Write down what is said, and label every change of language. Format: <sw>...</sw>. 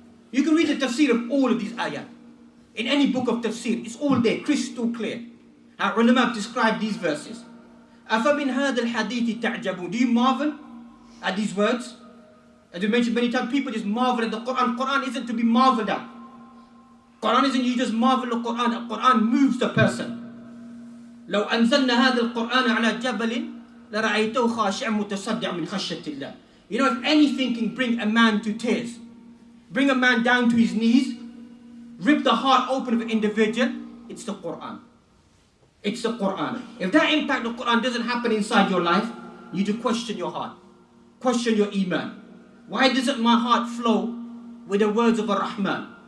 <en>You can read the tafsir of all of these ayat. In any book of tafsir, it's all there, crystal clear. Our ulama have described these verses.</en> <ar>أَفَمِنْ هَذَا الْحَدِيثِ تَعْجَبُونَ.</ar> <en>Do you marvel at these words? As we mentioned many times, people just marvel at the Qur'an. Qur'an isn't to be marveled at. Qur'an isn't you just marvel at Qur'an. The Qur'an moves the person.</en> <ar>لو أنزلنا هذا القرآن على جبل لرأيته خاشعا متصدعا من خشية الله.</ar> <en>You know, if anything can bring a man to tears, bring a man down to his knees, rip the heart open of an individual, it's the Qur'an. It's the Qur'an. If that impact of Qur'an doesn't happen inside your life, you need to question your heart. Question your iman. Why doesn't my heart flow with the words of Ar-Rahman?</en>